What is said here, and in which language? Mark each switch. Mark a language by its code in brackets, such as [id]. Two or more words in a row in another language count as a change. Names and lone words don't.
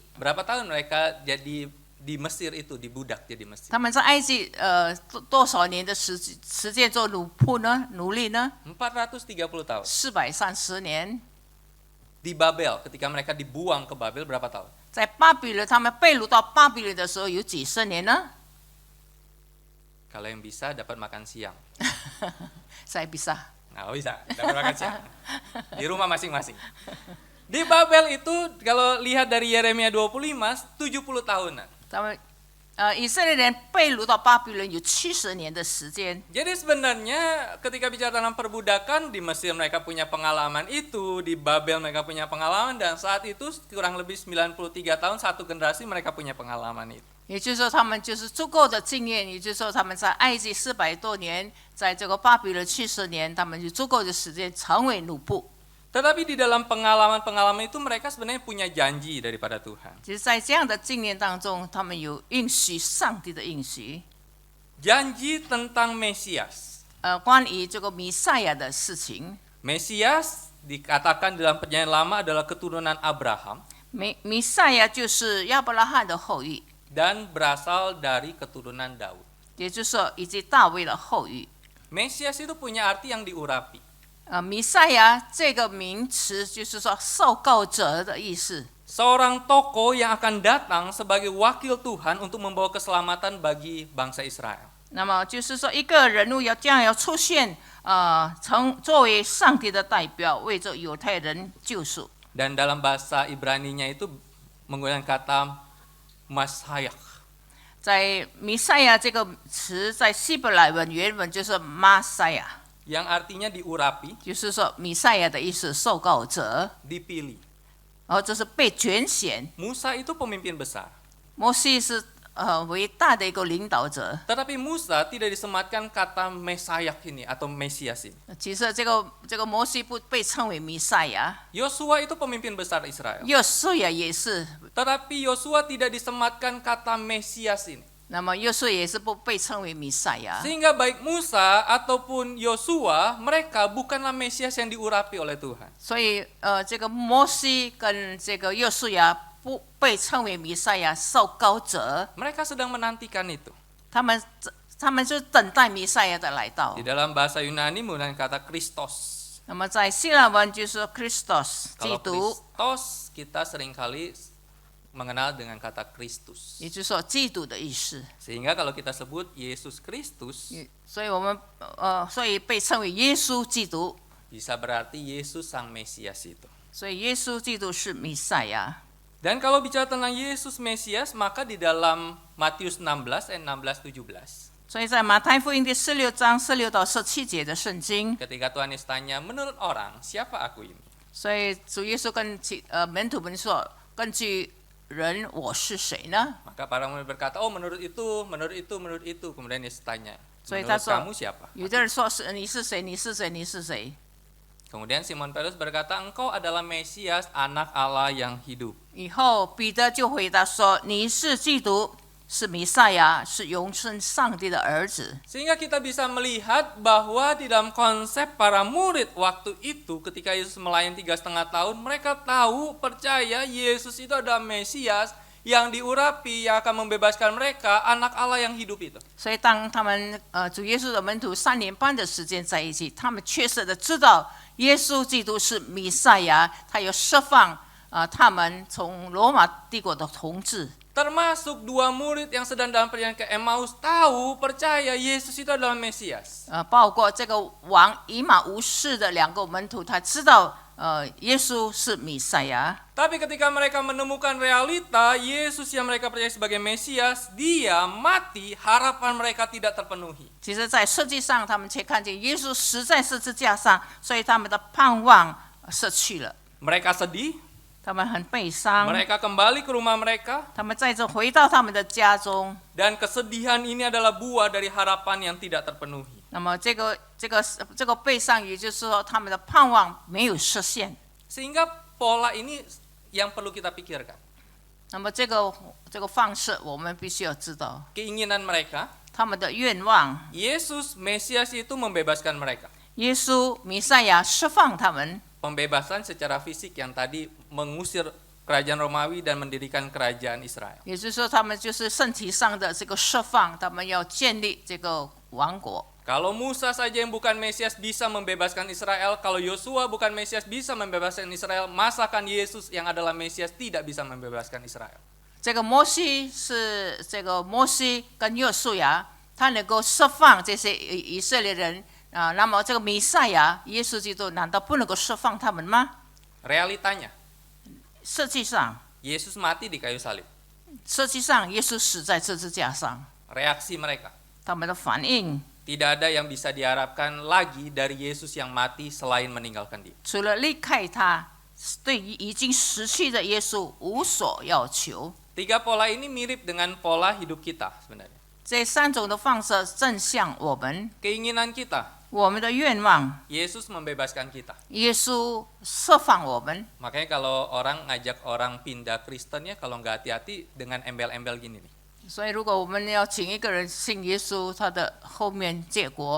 [id] Berapa tahun mereka jadi di Mesir itu dibudak jadi Mesir? [zh] 他们在埃及多少年的时间做奴仆呢？奴隶呢 [id] 430 tahun. [zh] ？430年。 [id] Di Babel, ketika mereka dibuang ke Babel berapa tahun? [zh] 在巴比伦，他们被掳到巴比伦的时候有几十年呢？ [id] Kalau yang bisa dapat makan siang. Saya bisa. Nah, bisa dapat makan siang. Di rumah masing-masing. Di Babel itu kalau lihat dari Yeremia 25, 70 tahunan. [zh] 他们以色列人被掳到巴比伦有70年的时间。 [id] Jadi sebenarnya ketika bicara tentang perbudakan, di Mesir mereka punya pengalaman itu, di Babel mereka punya pengalaman, dan saat itu kurang lebih 93 tahun, satu generasi mereka punya pengalaman itu. [zh] 也就是说，他们就是足够的经验。也就是说，他们在埃及400多年，在这个巴比伦70年，他们有足够的时间成为奴仆。 [id] Tetapi di dalam pengalaman-pengalaman itu mereka sebenarnya punya janji daripada Tuhan. [zh] 其实，在这样的经验当中，他们有应许上帝的应许。 [id] Janji tentang Mesias. [zh] 关于这个弥赛亚的事情， [id] Mesias dikatakan dalam perjanjian lama adalah keturunan Abraham [zh] 弥赛亚就是亚伯拉罕的后裔， [id] dan berasal dari keturunan Daud. [zh] 也就是说，以及大卫的后裔。 [id] Mesias itu punya arti yang diurapi. [zh] 弥赛亚这个名词就是说受膏者的意思， [id] Seorang tokoh yang akan datang sebagai wakil Tuhan untuk membawa keselamatan bagi bangsa Israel. [zh] 那么就是说，一个人物将要出现，作为上帝的代表，为着犹太人救赎。 [id] Dan dalam bahasa Ibrani-nya itu menggunakan kata Masiah. [zh] 在弥赛亚这个词，在希伯来文原文就是 Messiah， [id] yang artinya diurapi, [zh] 就是说弥赛亚的意思，受膏者， [id] dipilih. [zh] 然后这是被拣选。 [id] Musa itu pemimpin besar. [zh] 摩西是伟大的一个领导者。 [id] Tetapi Musa tidak disematkan kata Mesias ini atau Mesias ini. [zh] 其实这个摩西不被称为弥赛亚， [id] Yosua itu pemimpin besar Israel. [zh] 约书亚也是， [id] Tetapi Yosua tidak disematkan kata Mesias ini. [zh] 那么约书亚也是不被称为弥赛亚。 [id] Sehingga baik Musa ataupun Yosua, mereka bukanlah Mesias yang diurapi oleh Tuhan. [zh] 所以这个摩西跟这个约书亚不被称为弥赛亚受膏者， [id] Mereka sedang menantikan itu. [zh] 他们就等待弥赛亚的来到 [id] Di。dalam bahasa Yunani menggunakan kata Christos. [zh] 那么在希腊文就是 Christos， 基 [id] Kalau [zh] 督， [id] Christos kita seringkali mengenal dengan kata Kristus. [zh] 也就是说基督的意思。 [id] Sehingga kalau kita sebut Yesus Kristus, [zh] 所以我们所以被称为耶稣基督， [id] bisa berarti Yesus Sang Mesias itu. [zh] 所以耶稣基督是弥赛亚。 [id] Dan kalau bicara tentang Yesus Mesias, maka di dalam Matius 16 ayat 16-17, [zh] 所以在马太福音第16章16到17节的圣经， [id] ketika Tuhan Yesus tanya, menurut orang, siapa aku ini? [zh] 所以主耶稣跟门徒们说：“根据人，我是谁呢 [id] Maka para murid berkata, oh menurut itu, menurut itu, menurut itu. Kemudian Yesus tanya, [zh] 所以他 [id] menurut [zh] 说 [id] kamu siapa?：“ [zh] 有的人说是你是谁？你是谁？你是谁？” [id] Kemudian Simon Petrus berkata, engkau adalah Mesias, anak Allah yang hidup. [zh] 以后彼得就回答说：“你是基督，是弥赛亚，是永生上帝的儿子。” [id] Sehingga kita bisa melihat bahwa di dalam konsep para murid waktu itu ketika Yesus melayani 3,5 tahun, mereka tahu, percaya Yesus itu adalah Mesias yang diurapi, yang akan membebaskan mereka, anak Allah yang hidup itu. [zh] 所以当他们主耶稣的门徒3年半的时间在一起，他们确实的知道耶稣基督是弥赛亚，他要释放他们从罗马帝国的统治。 [id] Termasuk 2 murid yang sedang dalam perjalanan ke Emmaus tahu, percaya Yesus itu adalah Mesias. [zh] 包括这个王以马无事的2个门徒，他知道耶稣是弥赛亚。 [id] Tapi ketika mereka menemukan realita Yesus yang mereka percaya sebagai Mesias, dia mati, harapan mereka tidak terpenuhi. [zh] 其实，在实际上，他们却看见耶稣死在十字架上，所以他们的盼望失去了。 [id] Mereka sedih, [zh] 他们很悲伤， [id] mereka kembali ke rumah mereka, [zh] 他们再次回到他们的家中。 [id] dan kesedihan ini adalah buah dari harapan yang tidak terpenuhi. [zh] 那么这个悲伤，也就是说，他们的盼望没有实现。 [id] Sehingga pola ini yang perlu kita pikirkan. [zh] 那么这个方式，我们必须要知道， [id] Keinginan mereka, [zh] 他们的愿望， [id] Yesus Mesias itu membebaskan mereka. [zh] 耶稣弥赛亚释放他们。 [id] Pembebasan secara fisik yang tadi mengusir kerajaan Romawi dan mendirikan kerajaan Israel. [zh] 也就是说，他们就是身体上的这个释放，他们要建立这个王国。 [id] Kalau Musa saja yang bukan Mesias bisa membebaskan Israel, kalau Yosua bukan Mesias bisa membebaskan Israel, masakan Yesus yang adalah Mesias tidak bisa membebaskan Israel. [zh] 这个摩西是这个摩西跟约书亚，他能够释放这些以色列人那么这个弥赛亚耶稣基督难道不能够释放他们吗？ [id] Realitanya, [zh] 实际上， [id] Yesus mati di kayu salib. [zh] 耶稣死在十字架上， [id] Reaksi mereka, [zh] 他们的反应 [id] tidak ada yang bisa diharapkan lagi dari Yesus yang mati selain meninggalkan dia. [zh] 除了离开他，对于已经死去的耶稣无所要求。 [id] Tiga pola ini mirip dengan pola hidup kita sebenarnya. [zh] 这3种的方式正像我们 [id] Keinginan kita, [zh] 我们的愿望， [id] Yesus membebaskan kita. [zh] 耶稣释放我们。 [id] Makanya kalau orang ngajak orang pindah Kristen ya, kalau nggak hati-hati dengan embel-embel gini nih. [zh] 所以，如果我们要请一个人信耶稣，他的后面结果